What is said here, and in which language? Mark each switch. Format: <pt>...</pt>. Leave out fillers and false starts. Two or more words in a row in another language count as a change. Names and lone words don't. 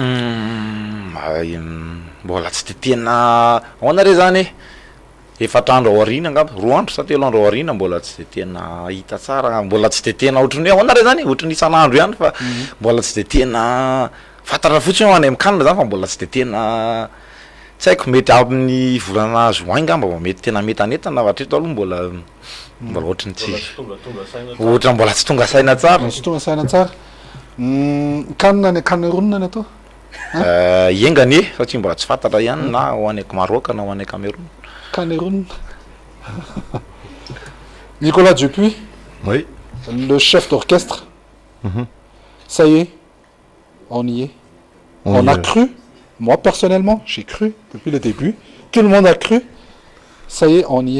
<mg>Mbola tsy de tena ahoana re zany efatra andro ao aoriana angamba 2 andro sa 3 andro ao aoriana mbola tsy de tena hita tsara, mbola tsy de tena ohatran'ny hoe ahoana re zany ohatran'ny isan'andro ihany fa mbola tsy de tena fantatra fotsiny ho any amin'ny kanina zany fa mbola tsy de tena tsy haiko mety amin'ny volana juin ngamba mety tena mety anetana hatreto aloha mbola ohatrany tsy ohatra mbola tsy tonga saina tsara. Tsy tonga saina tsara. Kanina ny Cameroun ny atao? Iengany satria mbola tsy fantatra ihany na ho any Maroc na ho any Cameroun. Cameroun. Nicolas Dupuis.</mg> <fr>Oui. Le chef d'orchestre. Ça y est, on y est. On a cru. Moi personnellement, j'ai cru depuis le début. Tout le monde a cru. Ça y est, on y est.</fr>